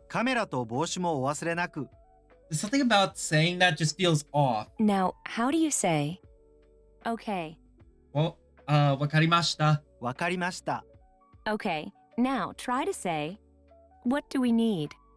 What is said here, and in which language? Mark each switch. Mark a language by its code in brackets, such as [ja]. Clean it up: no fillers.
[ja] カメラと帽子もお忘れなく。 [en] There's something about saying that just feels off. Now, how do you say, okay? [ja] Well, わかりました。わかりました。 [en] Okay, now try to say, what do we need?